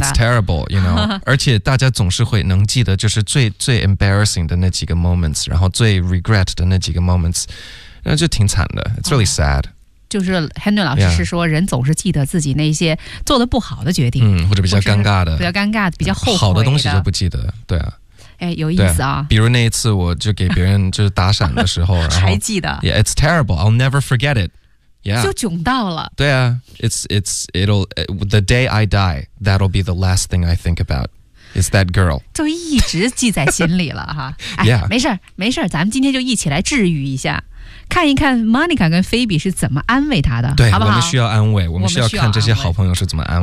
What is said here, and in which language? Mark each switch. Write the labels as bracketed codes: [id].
[en] It's terrible， you know， [zh] 而且大家总是会能记得就是最 embarrassing 的那几个 moments， 然后最 regret 的那几个 moments， 那就挺惨的。 [en] It's really sad。 [zh] 就是 Henry 老师是说，人总是记得自己那些做的不好的决定，或者比较尴尬的，比较尴尬，比较后悔的。好的东西就不记得，对啊。哎，有意思啊！比如那一次，我就给别人就是打闪的时候，还记得。 [en] Yeah, it's terrible. I'll never forget it. Yeah. [zh] 就窘到了。 [en] 对啊 ，it'll the day I die, that'll be the last thing I think about. It's that girl， [zh] 就一直记在心里了哈。 [en] Yeah， [zh] 没事儿，没事儿，咱们今天就一起来治愈一下，看一看 Monica 跟 Phoebe 是怎么安慰他的，对，好不好？我们需要安慰，我们需要看这些好朋友是怎么安慰的，